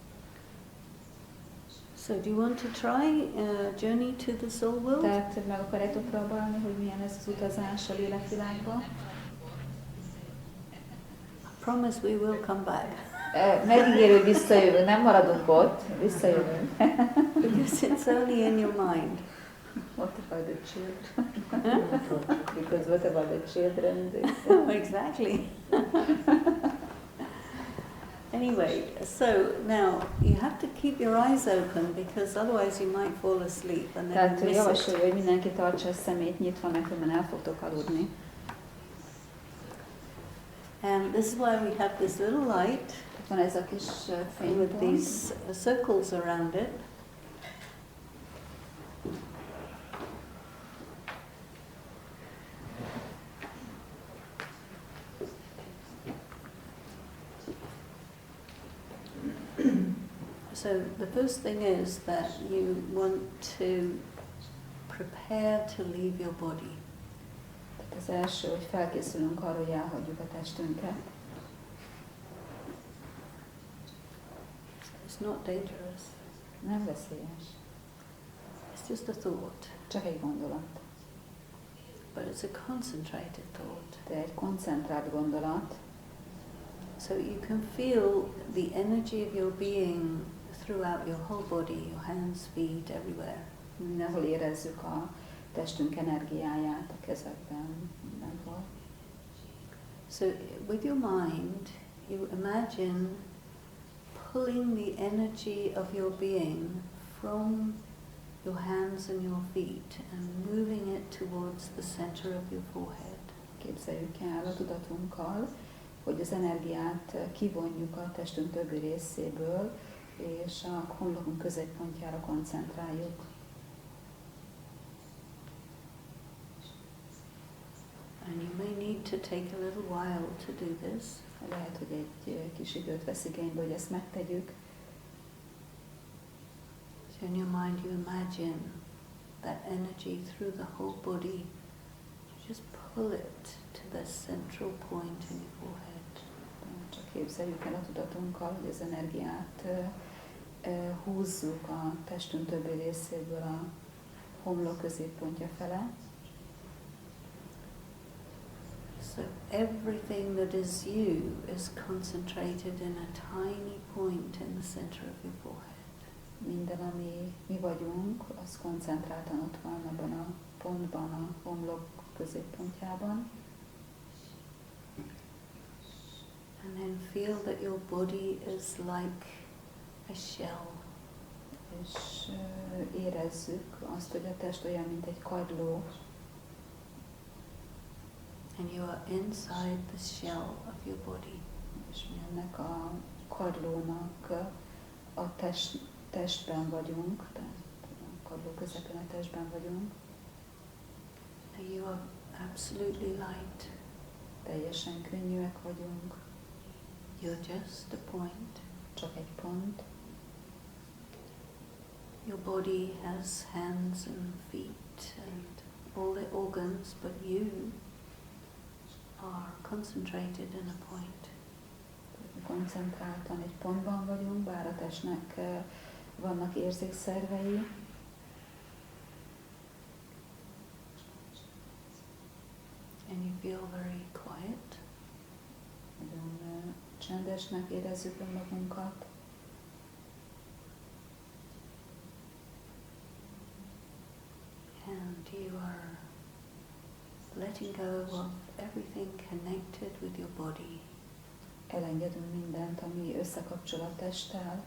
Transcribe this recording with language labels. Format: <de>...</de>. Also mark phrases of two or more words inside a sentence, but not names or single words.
<en>So do you want to try journey to the soul world?</en> <hu>Tehát meg akarjátok próbálni, hogy milyen ez az utazás a lélekvilágba?</hu> <en>I promise we will come back.</en> <hu>Megígérő, hogy visszajövünk, nem maradunk ott, visszajövünk.</hu> <en>Because it's only in your mind. What about the children? Because what about the children? Exactly. Anyway, so now you have to keep your eyes open because otherwise you might fall asleep and then</en> <hu>Tehát</hu> <en>miss</en> <hu>javasolja,</hu> <en>it.</en> <hu>hogy mindenki tartsa a szemét nyitva, mert különben el fogtok aludni.</hu> <en>And this is why we have this little light</en> <hu>Van ez a kis</hu> <en>with</en> <hu>fénypont,</hu> <en>these circles around it. So the first thing is that you want to prepare to leave your body.</en> <hu>Tehát az első, hogy felkészülünk arra, hogy elhagyjuk a testünket.</hu> <en>It's not dangerous.</en> <hu>Nem veszélyes,</hu> <en>It's just a thought,</en> <hu>csak egy gondolat.</hu> <en>but it's a concentrated thought.</en> <hu>De egy koncentrált gondolat,</hu> <en>So you can feel the energy of your being throughout your whole body, your hands, feet, everywhere.</en> <hu>mindenhol érezzük a testünk energiáját, a kezekben, mindenhol.</hu> <en>So with your mind, you imagine pulling the energy of your being from your hands and your feet and moving it towards the center of your forehead.</en> <hu>Képzeljük el a tudatunkkal, hogy az energiát kivonjuk a testünk többi részéből, és a homlokunk középpontjára koncentráljuk.</hu> <en>And you may need to take a little while to do this.</en> <hu>Lehet, hogy egy kis időt vesz igénybe, hogy ezt megtegyük.</hu> <en>So in your mind you imagine that energy through the whole body. You just pull it to the central point in your forehead.</en> <hu>Csak képzeljük el a tudatunkkal, hogy az energiát húzzuk a testünk többi részéből a homlok középpontja fele.</hu> <en>So everything that is you is concentrated in a tiny point in the center of your forehead.</en> <hu>Minden, ami mi vagyunk, az koncentráltan ott van abban a pontban, a homlok középpontjában.</hu> <en>And then feel that your body is like a shell.</en> <hu>És érezzük azt, hogy a test olyan, mint egy kagyló.</hu> <en>And you are inside the shell of your body.</en> <hu>És mi ennek a kagylónak a testben vagyunk, tehát a kagyló közepén a testben vagyunk.</hu> <en>And you are absolutely light.</en> <hu>Teljesen könnyűek vagyunk.</hu> <en>You're just a point.</en> <hu>Csak egy pont.</hu> <en>Your body has hands and feet and all the organs, but you are concentrated in a point.</en> <hu>Koncentráltan egy pontban vagyunk, bár a testnek vannak érzékszervei.</hu> <en>And you feel very quiet.</en> <hu>Nagyon csendesnek érezzük önmagunkat.</hu> <en>And you are letting go of everything connected with your body.</en> <hu>Elengedünk mindent, ami összekapcsol a testtel.</hu>